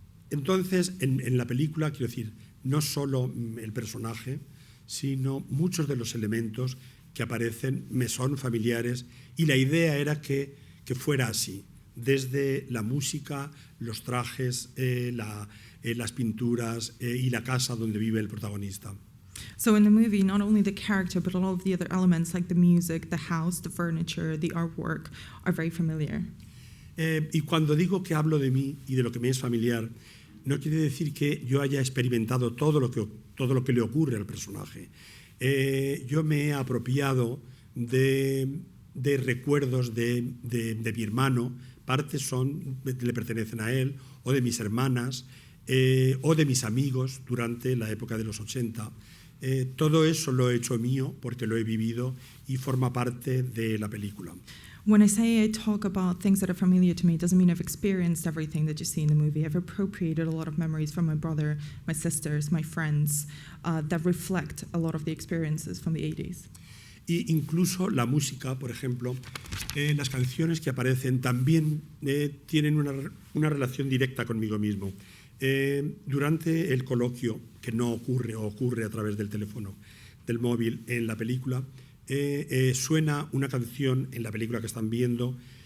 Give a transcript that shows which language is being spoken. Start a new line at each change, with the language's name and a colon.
Spanish: Entonces, en la película, quiero decir, no solo el personaje, sino muchos de los elementos que aparecen me son familiares, y la idea era que fuera así, desde la música, los trajes, las pinturas y la casa donde vive el protagonista.
English: So in the movie, not only the character, but all of the other elements like the music, the house, the furniture, the artwork are very familiar.
Spanish: Y cuando digo que hablo de mí y de lo que me es familiar, no quiere decir que yo haya experimentado todo lo que le ocurre al personaje. Yo me he apropiado de recuerdos de mi hermano, partes le pertenecen a él, o de mis hermanas, o de mis amigos durante la época de los 80. Todo eso lo he hecho mío porque lo he vivido y forma parte de la película.
English: When I say I talk about things that are familiar to me, it doesn't mean I've experienced everything that you see in the movie. I've appropriated a lot of memories from my brother, my sisters, my friends, that reflect a lot of the experiences from the 80s.
Spanish: Y incluso la música, por ejemplo, las canciones que aparecen también tienen una relación directa conmigo mismo. Durante el coloquio, que no ocurre o ocurre a través del teléfono, del móvil en la película, suena una canción en la película que están viendo,